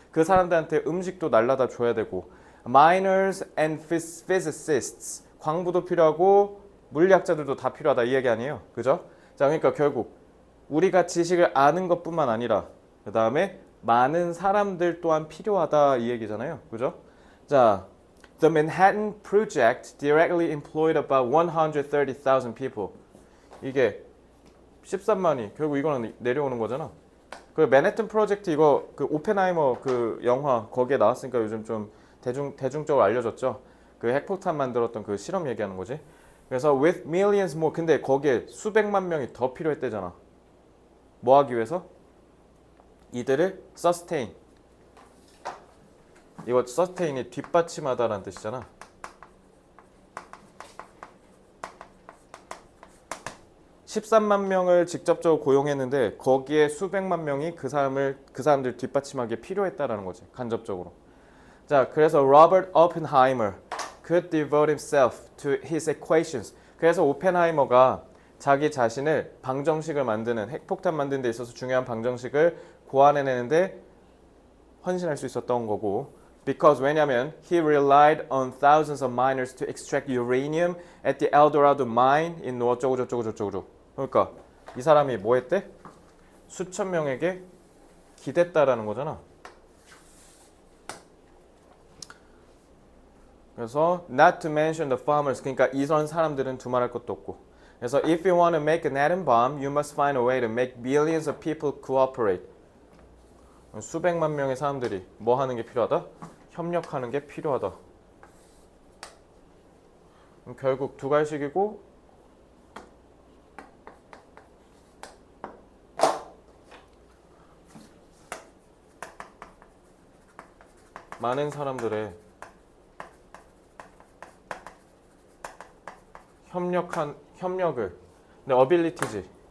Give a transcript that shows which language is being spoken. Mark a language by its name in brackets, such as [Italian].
[Korean] 그 사람들한테 음식도 날라다 줘야 되고 [English] miners and physicists. [Korean] 광부도 필요하고 물리학자들도 다 필요하다 이 얘기 아니에요. 그죠? 자, 그러니까 결국 우리가 지식을 아는 것뿐만 아니라 그 다음에 많은 사람들 또한 필요하다 이 얘기잖아요. 그죠? [English] 자, The Manhattan Project directly employed about 130,000 people. [Korean] 이게 13만이 결국 이거는 내려오는 거잖아. 그 맨해튼 프로젝트 이거 그 오펜하이머 그 영화 거기에 나왔으니까 요즘 좀 대중적으로 알려졌죠. 그 핵폭탄 만들었던 그 실험 얘기하는 거지. 그래서 [English] with millions more. [Korean] 근데 거기에 수백만 명이 더 필요했대잖아. 뭐 하기 위해서? 이들을 sustain. 이거 sustain이 뒷받침하다라는 뜻이잖아. (13만 명을) 직접적으로 고용했는데 거기에 수백만 명이 그 사람들 뒷받침하기에 필요했다라는 거지. 간접적으로. 자, 그래서 [English] Robert Oppenheimer could devote himself to his equations. [Korean] 그래서 오펜하이머가 자기 자신을 방정식을 만드는 핵폭탄 만드는 데 있어서 중요한 방정식을 고안해내는데 헌신할 수 있었던 거고 [English] because [Korean] 왜냐면 [English] he relied on thousands of miners to extract uranium at the El Dorado mine in [Korean] 어쩌고 저쩌고. 그러니까 이 사람이 뭐 했대? 수천 명에게 기댔다라는 거잖아. 그래서 [English] not to mention the farmers. [Korean] 그러니까 이런 사람들은 두말할 것도 없고. 그래서 [English] if you want to make an atom bomb, you must find a way to make billions of people cooperate. [Korean] 수백만 명의 사람들이 뭐 하는 게 필요하다? 협력하는 게 필요하다. 그럼 결국 두 갈식이고 많은 사람들의 협력을 근데 ability지.